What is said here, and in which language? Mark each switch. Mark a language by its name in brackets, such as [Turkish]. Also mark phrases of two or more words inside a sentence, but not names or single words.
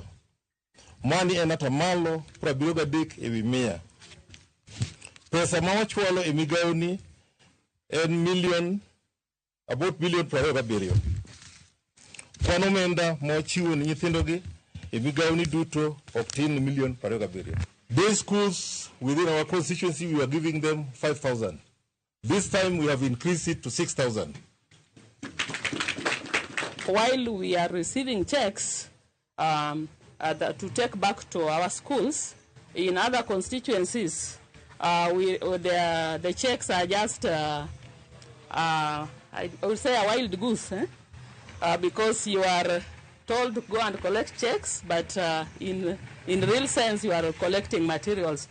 [Luo (Kenya and Tanzania)] Mani en atamalo 73 ewi 100. Pesa ma wachualo e migawo ni en about milion 27. Kwan omenda ma wachiwo ni nyithindogi e migawo ni duto ok tin milion 27. [English] Day schools within our constituency, we are giving them 5,000. This time we have increased it to 6,000. While we are receiving checks to take back to our schools, in other constituencies, the checks are just, I would say, a wild goose, because you are told to go and collect checks, but in real sense, you are collecting materials.